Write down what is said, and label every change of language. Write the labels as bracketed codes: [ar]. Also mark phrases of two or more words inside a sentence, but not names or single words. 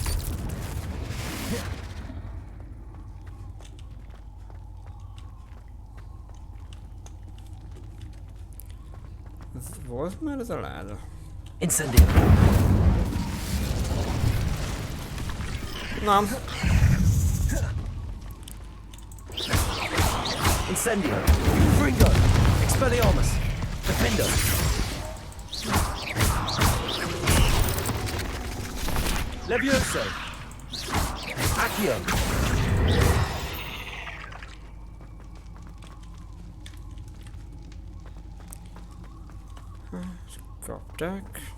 [hu] Ez volt már ez a láda? Incendio. Nem. Incendio. Confringo. Expelliarmus. Defendo. Levioso. Accio. Kapták.